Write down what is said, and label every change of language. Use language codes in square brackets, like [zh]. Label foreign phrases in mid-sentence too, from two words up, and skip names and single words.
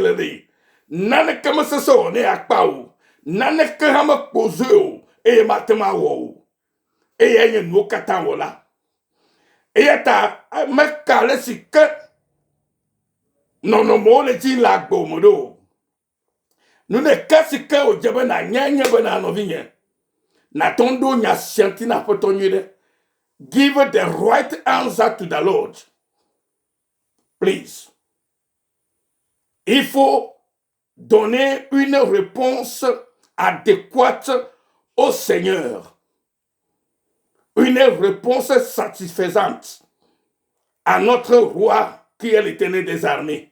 [ee] le ɖe naneke mesese wɔ ne akpa o naneke hã mekpozoe o eye mate ŋu awɔ o eye enye nuwo katã wɔla eya ta meka le si ke nɔnɔmewo le dzi le agbo me ɖo nu ɖeka si ke wòdze be nanya nye be na nɔvinye nate ŋu ɖo nya sia ŋuti na Aƒetɔ nyui ɖe [en] give the right answer to the Lord please. [fr] Il faut donner une réponse adéquate au Seigneur. Une réponse satisfaisante à notre roi qui est l'Éternel des armées.